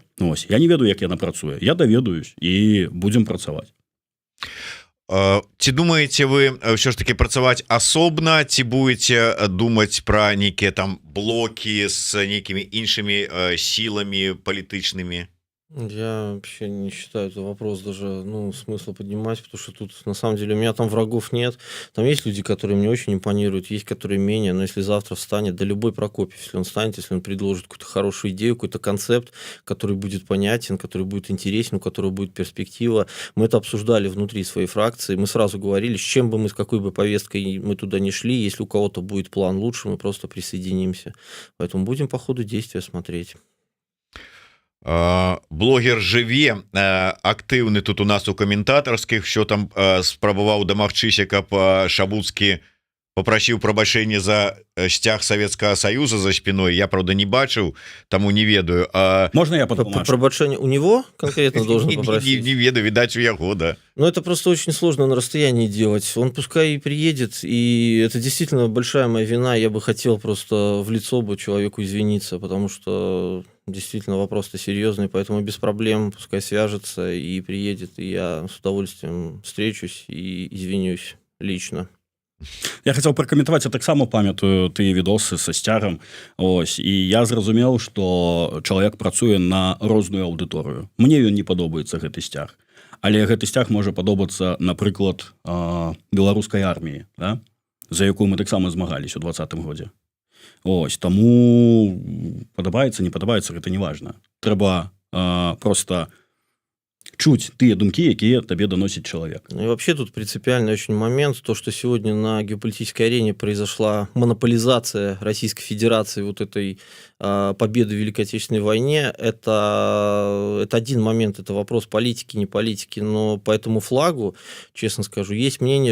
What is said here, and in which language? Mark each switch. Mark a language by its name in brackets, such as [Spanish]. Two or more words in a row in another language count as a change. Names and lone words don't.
[Belarusian] Ось, я не ведаю, як яна працуе. Я даведаюсь і будзем працаваць. Ці думаеце вы ўсё ж таки працаваць асобна, ці будете думаць пра нейкія там блокі з нейкімі іншымі сіламі палітычнымі? [Russian] Я вообще не считаю это вопрос даже, ну, смысла поднимать, потому что тут, на самом деле, у меня там врагов нет. Там есть люди, которые мне очень импонируют, есть, которые менее, но если завтра встанет, да любой Прокопьев, если он встанет, если он предложит какую-то хорошую идею, какой-то концепт, который будет понятен, который будет интересен, у которого будет перспектива. Мы это обсуждали внутри своей фракции, мы сразу говорили, с чем бы мы, с какой бы повесткой мы туда не шли, если у кого-то будет план лучше, мы просто присоединимся. Поэтому будем по ходу действия смотреть. [Belarusian] Блогер жыве актыўны тут у нас у каментатарскіх, що там спрабаваў дамагчыся, каб Шабуцкі попрасіў прабачэння за сцяг Савецкага Саюза [Russian] за спиной. [Belarusian] Я, правда, не бачыў, таму не ведаю. [Russian] Можно я подумаю? Пробачение у него конкретно должен попросить? [Belarusian] Не ведаю, видать, у яго, да. [Russian] Но это просто очень сложно на расстоянии делать. Он пускай и приедет, и это действительно большая моя вина. Я бы хотел просто в лицо бы человеку извиниться, потому что действительно вопрос-то серьезный, поэтому без проблем пускай свяжется и приедет, и я с удовольствием встречусь и извинюсь лично. Я хотел прокомментовать, [Belarusian] я таксама памятаю тыя відосы са сцягам. Ось, і я зразумеў, што чалавек працуе на розную аўдыторыю. Мне ён не падобаецца гэты сцяг. Але гэты сцяг можа падобацца, напрыклад, беларускай арміі, да? За якую мы таксама змагались у 2020 годзе. Ось, таму падабаецца, не падабаецца, гэта не важна. Трэба просто чуть тыя думкі, якія табе даносіць чалавек. [Russian] Ну и вообще тут принципиальный очень момент, то, что сегодня на геополитической арене произошла монополизация Российской Федерации вот этой победы в Великой Отечественной войне, это один момент, это вопрос политики, не политики, но по этому флагу, честно скажу, есть мнение